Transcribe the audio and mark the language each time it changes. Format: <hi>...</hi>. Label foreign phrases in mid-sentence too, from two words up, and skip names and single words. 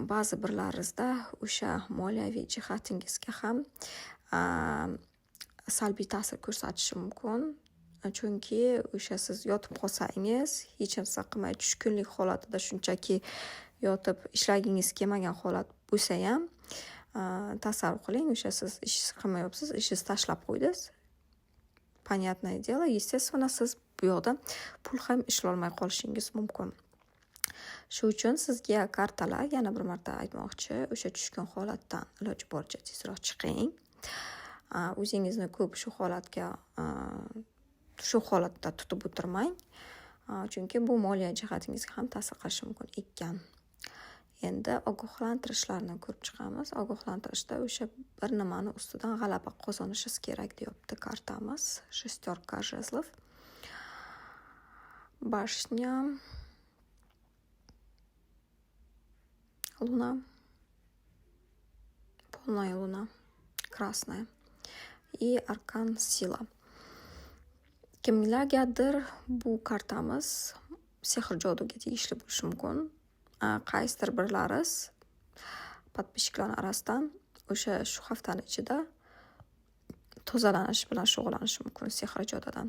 <uz>Ba'zi birlaringizda o'sha moliyaviy jihatingizga ham salbiy ta'sir ko'rsatishi mumkin. Chunki o'sha siz yotib qolsangiz, hech narsa qilmay tushkunlik holatida shunchaki yotib ishlagingiz kelmagan holat bo'lsa ham, tasavvur qiling, o'sha siz ish qilmayapsiz, ishingizni tashlab qo'ydingiz.</uz> <ru>Понятное дело, естественно,</ru> <uz>siz bu yoqda pul ham ishlolmay qolishingiz mumkin. Shu uchun sizga kartalar, yana bir marta aytmoqchi, o'sha tushkun holatdan iloji boricha tezroq chiqing. O'zingizni ko'p shu holatda tutib o'tirmang. Chunki bu moliya jihatingizga ham ta'sir qilishi mumkin ekan. Endi ogohlantirishlarni ko'rib chiqamiz. Ogohlantirishda o'sha bir nimani ustidan g'alaba qozonishingiz kerak deyapti kartamiz.</uz> <ru>Шестерка жезлов. Bashня. Луна. Полная луна. Красная. И аркан сила.</ru> <uz>Kimlargadir bu kartamiz sehr joduga tegishli bo'lishi mumkin. Qaysidir birlaringiz podpishchilar orasidan o'sha shu haftaning ichida tozalanish bilan shug'ullanishi mumkin sehr jodudan.</uz>